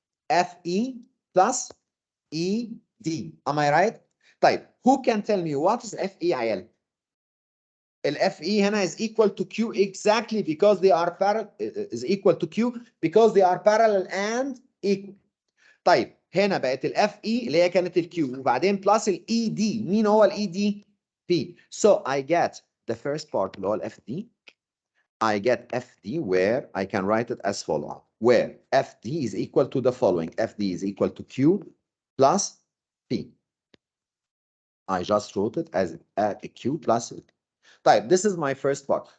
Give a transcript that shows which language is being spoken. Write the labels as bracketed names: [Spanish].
[English] FE plus ED. Am I right? طيب who can tell me what is FE [Arabic] يا عيال؟ ال [English] FE هنا is equal to Q exactly because they are parallel is equal to Q because they are parallel and equal. [Arabic] طيب هنا بقت ال FE اللي هي كانت ال Q وبعدين [English] plus [Arabic] ال ED. مين هو ال ED؟ P. [English] So I get the first part [Arabic] اللي هو ال [English] FD. I get FD where I can write it as follows. Where FD is equal to the following. FD is equal to Q plus P. I just wrote it as a Q plus P. [Arabic] طيب [English] this is my first part.